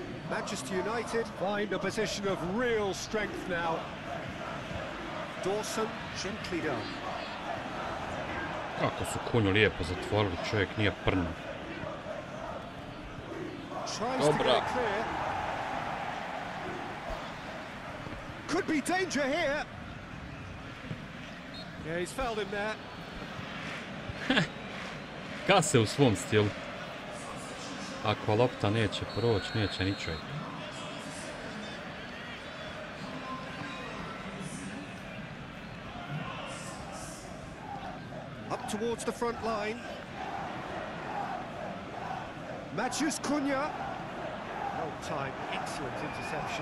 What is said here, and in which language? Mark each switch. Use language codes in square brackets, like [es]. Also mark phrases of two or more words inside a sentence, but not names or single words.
[en] Manchester United find a position of real strength now. Dawson, gently done. [hr] Kako su Kunju lijepo zatvorili, čovjek nije prno. [en] Tries to get it clear. Could be danger here. Yeah, he's fouled him there. [hr] Kase u svom stilu. Ako lopta neće proći, neće ni čovjek. [en] Up towards the front line. Matches Cunha. Well time, excellent interception.